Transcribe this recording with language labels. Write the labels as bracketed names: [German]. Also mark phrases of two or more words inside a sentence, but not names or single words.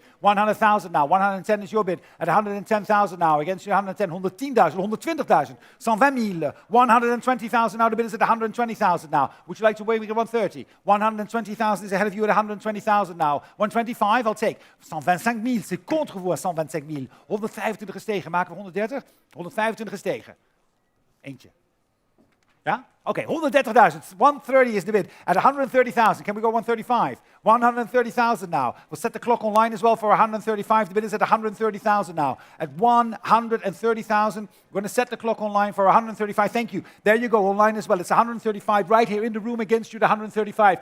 [English] 100,000 now. 110 is your bid. At 110,000 now. Against you 110. 110,000, 120,000. 120,000. 120,000 now. The bid is at 120,000 now. Would you like to wait with 130? 120,000 is ahead of you at 120,000 now. 125, I'll take. 125,000, [French] c'est contre vous à 125,000. 125 [Dutch] gestegen. Maken we [French] 130? [Dutch] 125 gestegen. Eentje. Ja? [English] Okay, 130,000. 130 is the bid. At 130,000, can we go 135? 130,000 now. We'll set the clock online as well for 135. The bid is at 130,000 now. At 130,000, we're going to set the clock online for 135. Thank you. There you go, online as well. It's 135 right here in the room against you, the 135.